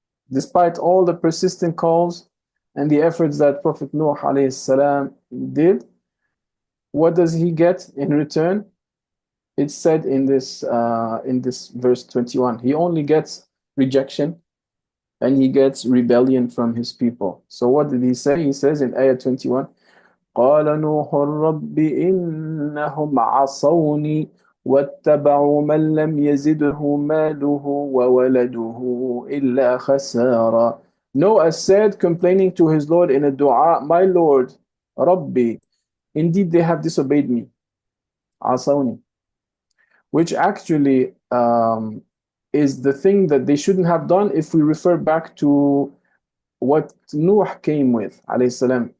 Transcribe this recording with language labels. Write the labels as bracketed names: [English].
[English] Despite all the persistent calls and the efforts that Prophet Nuh alayhi salam did, what does he get in return? It's said in this verse 21. He only gets rejection, and he gets rebellion from his people. So what did he say? He says in ayah 21, [Arabic] قال نوح رب إنهم عصوني واتبعوا من لم يزده ماله وولده إلا خسارا. [English] Noah said, complaining to his Lord in a dua, my Lord, Rabbi, indeed they have disobeyed me. عصوني, which actually is the thing that they shouldn't have done if we refer back to what Nuh came with, alayhi salam.